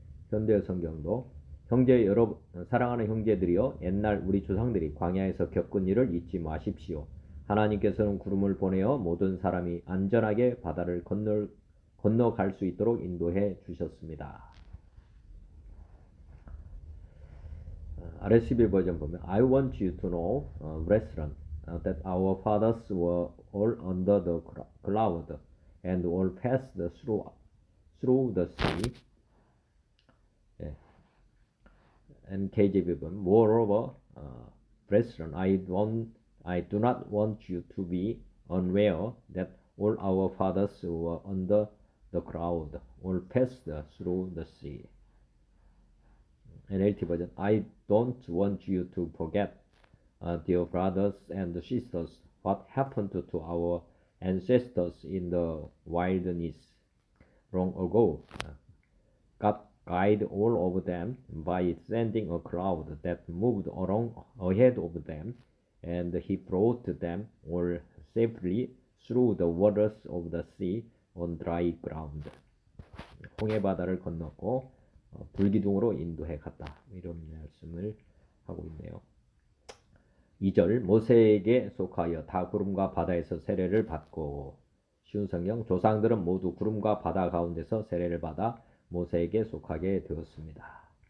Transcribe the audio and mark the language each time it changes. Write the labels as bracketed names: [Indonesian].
[Korean] 현대 성경도 형제 여러분, 사랑하는 형제들이여, 옛날 우리 조상들이 광야에서 겪은 일을 잊지 마십시오. 하나님께서는 구름을 보내어 모든 사람이 안전하게 바다를 건너갈 수 있도록 인도해 주셨습니다. [English] RSV [Korean] 버전 보면 [English] I want you to know, brethren, that our fathers were all under the cloud and all passed through the sea. NKJV 보면 moreover, brethren, I do not want you to be unaware that all our fathers were under the cloud, all passed through the sea. NLT 버전 I don't want you to forget, dear brothers and sisters, what happened to our ancestors in the wilderness long ago. God guided all of them by sending a cloud that moved along ahead of them, and he brought them all safely through the waters of the sea on dry ground. [Korean] 홍해 바다를 건넜고 불기둥으로 인도해 갔다. 이런 말씀을 하고 있네요. 2절, 모세에게 속하여 다 구름과 바다에서 세례를 받고, 쉬운 성경, 조상들은 모두 구름과 바다 가운데서 세례를 받아 모세에게 속하게 되었습니다.